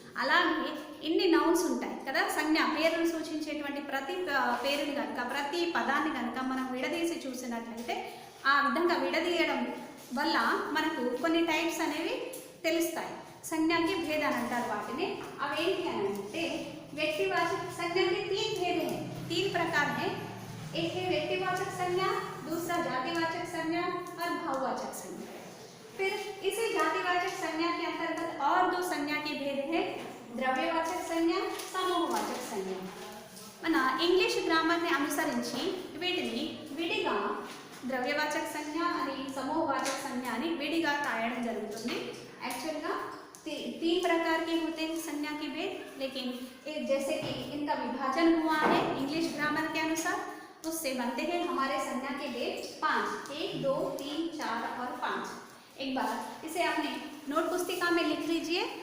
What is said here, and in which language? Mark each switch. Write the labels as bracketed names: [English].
[Telugu] అలాగే ఇన్ని నౌన్స్ ఉంటాయి కదా. సంజ్ఞ పేరును సూచించేటువంటి ప్రతి పేరుని కనుక, ప్రతి పదాన్ని కనుక మనం విడదీసి చూసినట్లయితే ఆ విధంగా విడదీయడం వల్ల మనకు కొన్ని టైప్స్ అనేవి తెలుస్తాయి. సంజ్ఞాకి भेद అని అంటారు వాటిని. అవి ఏంటి అని అంటే [Hindi] వ్యక్తివాచक संज्ञा के 3 भेद हैं, 3 प्रकार हैं. एक है व्यक्तिवाचक संज्ञा, दूसरा जातिवाचक संज्ञा और भाववाचक संज्ञा. फिर इसी जातिवाचक संज्ञा के अंतर्गत और 2 संज्ञा के भेद हैं, द्रव्यवाचक संज्ञा, समूहवाचक संज्ञा. [Telugu] మన ఇంగ్లీష్ గ్రామర్ని అనుసరించి వీటిని విడిగా ద్రవ్యవాచక సంజ్ఞ అని, సమూహవాచక సంజ్ఞ అని విడిగా రాయడం జరుగుతుంది. [Hindi] एक्चुअली 3 प्रकार के होते हैं संज्ञा के भेद, लेकिन जैसे कि इनका विभाजन हुआ है इंग्लिश ग्रामर के अनुसार, उससे बनते हैं हमारे संज्ञा के भेद 5. 1, 2, 3, 4 और 5. एक बार इसे अपने नोट पुस्तिका में लिख लीजिए.